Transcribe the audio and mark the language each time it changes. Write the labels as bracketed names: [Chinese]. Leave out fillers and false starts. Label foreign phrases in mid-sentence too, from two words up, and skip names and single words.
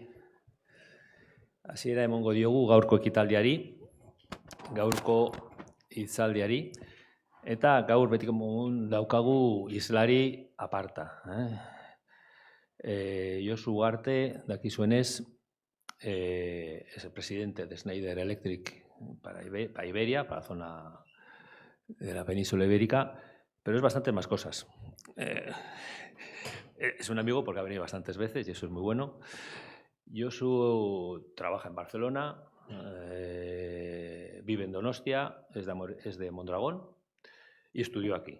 [Basque] Hasiera emongo diogu gaurko ekitaldiari, gaurko hitzaldiari, eta gaur betiko mogun daukagu islari aparta. Josu Ugarte, dakizuenez, [Spanish] es el presidente de Schneider Electric para Iberia, para la zona de la península ibérica, pero es bastante más cosas. Es un amigo porque ha venido bastantes veces y eso es muy bueno. Josu trabaja en Barcelona, vive en Donostia, es de Mondragón y estudió aquí.